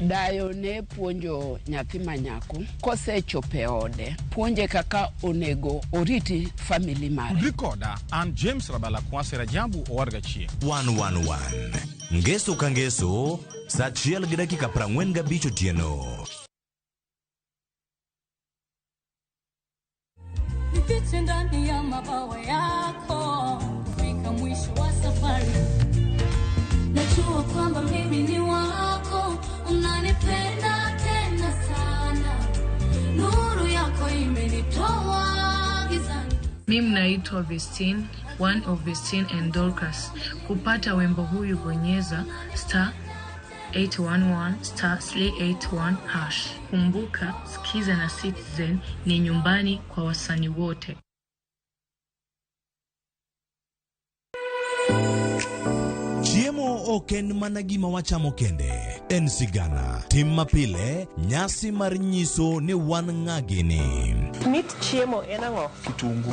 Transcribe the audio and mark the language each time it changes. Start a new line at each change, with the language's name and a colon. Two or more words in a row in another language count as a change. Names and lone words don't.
Luo (Kenya and Tanzania): Dayo ne puonjo nyathi manyako kosechope ode puonje kaka onego oriti family mare. Udrikoda an James Rabala Kwasera Jambu Owarga Chieng. 111 Ngeso ka ngeso, saa achiel gi dakika 45 otieno.
Swahili: Nipite ndani ya mabawa yako, fika mwisho wa safari. Najua kwamba mimi ni wako, unanipenda tena sana. Nuru yako imenitoa gizani. Mimi naitwa Vestine,
English: one of Vestine and Dorcas.
Swahili: Kupata wimbo huyu bonyeza *811 *381#. Kumbuka, sikiza na Citizen ni nyumbani kwa wasanii wote.
Luo (Kenya and Tanzania): Chiemo oken mana gima wachamo kende. En sigana, tim mapile, nyasi mar nyiso ni wan ng'agini. Mit chiemo en ang'o? Kitungu.